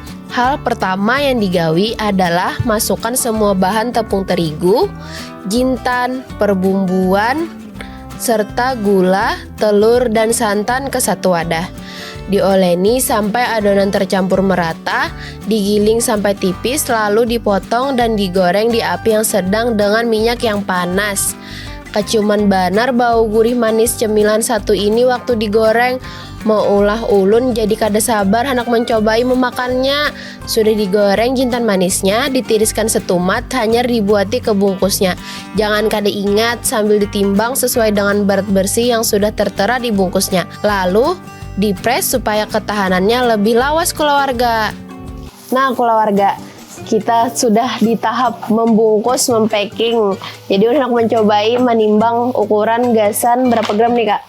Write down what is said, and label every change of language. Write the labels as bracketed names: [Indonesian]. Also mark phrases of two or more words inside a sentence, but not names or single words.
[Indonesian] Hal pertama yang digawi adalah masukkan semua bahan tepung terigu, jintan, perbumbuan, serta gula, telur, dan santan ke satu wadah. Dioleni sampai adonan tercampur merata, digiling sampai tipis, lalu dipotong dan digoreng di api yang sedang dengan minyak yang panas. [Banjar] Keciuman banar bau gurih manis cemilan satu ini waktu digoreng. Maulah ulun jadi kada sabar hendak mencobai memakannya. Sudah digoreng jintan manisnya, ditiriskan setumat, hanya dibuati ke bungkusnya. [Indonesian] Jangan kada ingat sambil ditimbang sesuai dengan berat bersih yang sudah tertera di bungkusnya. Lalu dipres supaya ketahanannya lebih lawas keluarga. Nah keluarga, kita sudah di tahap membungkus, mempacking. [Banjar] Jadi udah hendak mencobai menimbang ukuran gasan berapa gram nih kak?